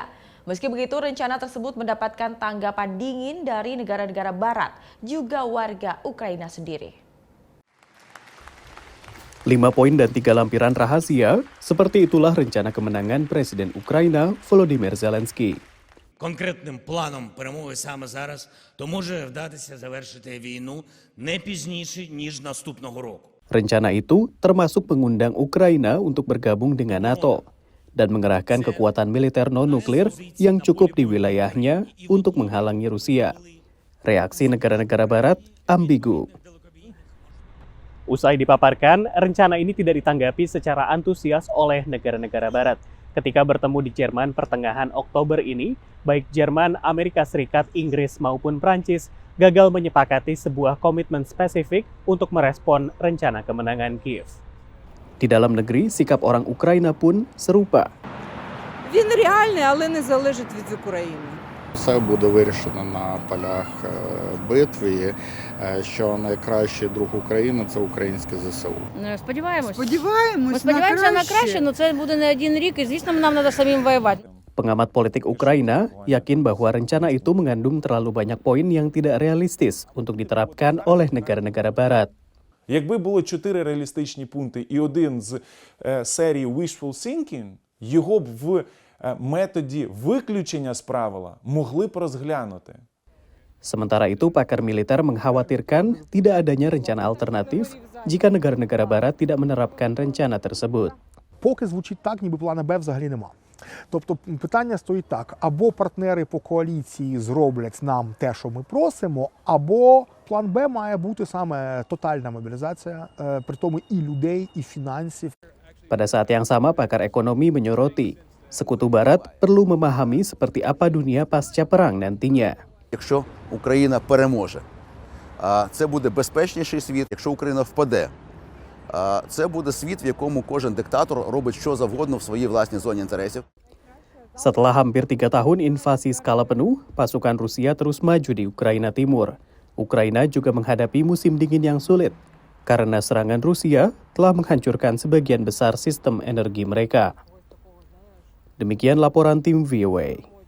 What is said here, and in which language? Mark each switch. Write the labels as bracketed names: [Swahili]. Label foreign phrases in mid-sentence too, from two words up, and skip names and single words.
[Indonesian] Meski begitu, rencana tersebut mendapatkan tanggapan dingin dari negara-negara barat, juga warga Ukraina sendiri. 5 poin dan 3 lampiran rahasia, seperti itulah rencana kemenangan Presiden Ukraina Volodymyr Zelensky. [Ukrainian] Конкретним планом перемоги саме зараз, то може вдатися завершити війну не пізніше, ніж наступного року. [Indonesian] Rencana itu termasuk mengundang Ukraina untuk bergabung dengan NATO dan mengerahkan kekuatan militer non-nuklir yang cukup di wilayahnya untuk menghalangi Rusia. Reaksi negara-negara barat ambigu. Usai dipaparkan, rencana ini tidak ditanggapi secara antusias oleh negara-negara barat. Ketika bertemu di Jerman pertengahan Oktober ini, baik Jerman, Amerika Serikat, Inggris maupun Prancis gagal menyepakati sebuah komitmen spesifik untuk merespon rencana kemenangan Kiev. Di dalam negeri, sikap orang Ukraina pun serupa. [Ukrainian] Він реальний, але не залежить від України. Все буде вирішено на полях битви, і що найкращий друг України – це українське ЗСУ. Сподіваємось. Сподіваємось на краще, але це буде не один рік, і звісно, нам треба самим воювати. [Indonesian] Pengamat politik Ukraina yakin bahwa rencana itu mengandung terlalu banyak poin yang tidak realistis untuk diterapkan oleh negara-negara barat. [Ukrainian] Якби було 4 реалістичні пункти і один з серії [English] wishful thinking, [Ukrainian] його б в методі виключення з правила могли б розглянути. [Indonesian] Sementara itu, pakar militer mengkhawatirkan tidak adanya rencana alternatif jika negara-negara barat tidak menerapkan rencana tersebut. [Ukrainian] Поки звучить так, ніби плана Б взагалі нема. Тобто питання стоїть так: або партнери по коаліції зроблять нам те, що ми просимо, або план Б має бути саме тотальна мобілізація, при тому і людей, і фінансів. [Indonesian] Pada saat yang sama, pakar ekonomi menyoroti, Sekutu Barat perlu memahami seperti apa dunia pasca perang nantinya. [Ukrainian] Якщо Україна переможе, це буде безпечніший світ. Якщо Україна впаде, це буде світ, в якому кожен диктатор робить що завгодно в своїй власній зоні інтересів. [Indonesian] Setelah hampir 3 tahun invasi skala penuh, pasukan Rusia terus maju di Ukraina Timur. Ukraina juga menghadapi musim dingin yang sulit, karena serangan Rusia telah menghancurkan sebagian besar sistem energi mereka. Demikian laporan tim VOA.